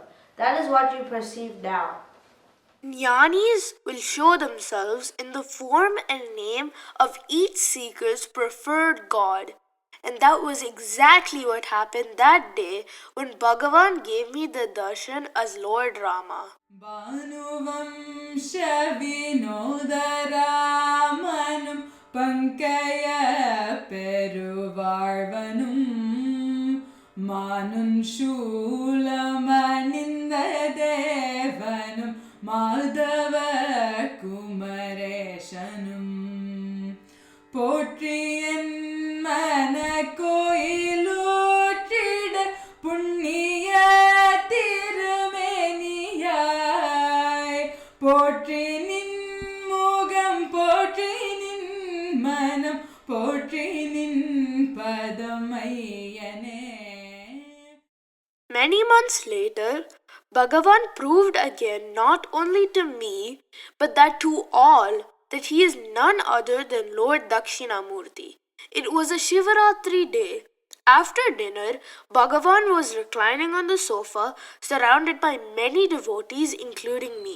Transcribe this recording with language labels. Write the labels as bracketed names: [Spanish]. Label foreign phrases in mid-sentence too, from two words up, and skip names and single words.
[English] That is what you perceive now. Jnanis will show themselves in the form and name of each seeker's preferred god. And that was exactly what happened that day when Bhagavan gave me the darshan as Lord Rama. [Tamil] भानुवंश विनोदरामनुம் பங்கய பெருவாழ்வனும் மானும் சூலமணிந்த தேவனும் மாதவ குமரேசனும் போற்றியன் மன கோயிலூற்றிட புண்ணிய திருமேனியாய் போற்றி நின் முகம் போற்றி நின் மனம் போற்றி நின் பதமையனே. [English] Many months later, Bhagavan proved again not only to me, but that to all, that he is none other than Lord Dakshinamurti. It was a Shivaratri day. After dinner, Bhagavan was reclining on the sofa, surrounded by many devotees, including me.